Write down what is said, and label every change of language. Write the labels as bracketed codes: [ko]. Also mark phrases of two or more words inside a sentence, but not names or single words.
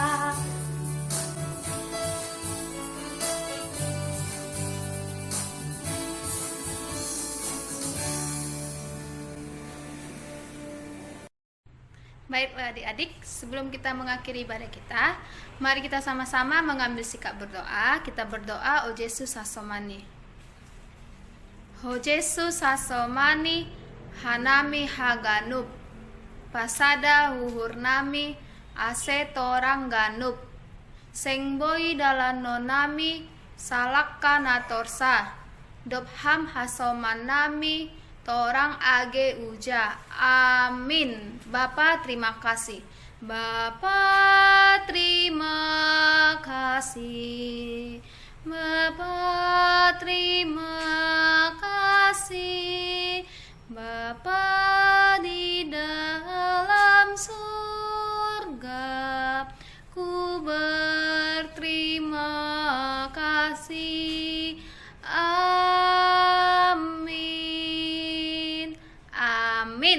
[id] Baiklah adik-adik, sebelum kita mengakhiri ibadah kita, mari kita sama-sama mengambil sikap berdoa. Kita berdoa, O Yesus Hasomani. [bts] O Yesus Hasomani, Hanami Haganup, Pasada Huhurnami, Ase Torang Ganup, Sengboi Dalanonami, Salakka Natorsa, Dobham Hasomanami, Torang age uja. [id] Amin. Bapa terima kasih. Bapa terima kasih. Bapa terima kasih. Bapa di dalam surga, ku berterima kasih. Amin. Amin.